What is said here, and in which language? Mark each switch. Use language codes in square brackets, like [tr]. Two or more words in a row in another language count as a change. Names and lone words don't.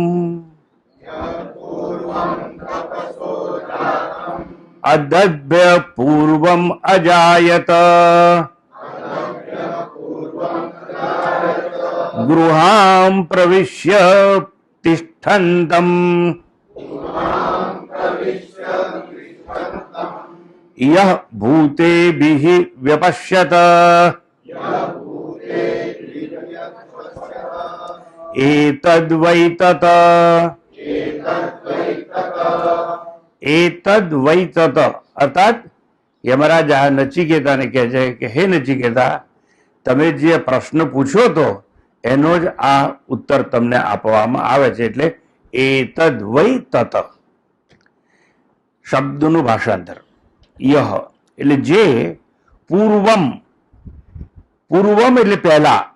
[sa] अदभ्य पूर्वम् अजायत गृहां प्रविश्य तिष्ठन्तम् यः भूतेभिः व्यपश्यत एतद्वै तत एतद्वै तत। [gu] અર્થાત યમરાજ આ નચિકેતાને કહે છે કે હે નચિકેતા, તમે જે પ્રશ્ન પૂછ્યો તો એનો જ આ ઉત્તર તમને આપવામાં આવે છે. એટલે [sa] एतद्वै तत [gu] શબ્દનું ભાષાંતર. યહ એટલે જે, પૂર્વમ, પૂર્વમ એટલે પહેલા.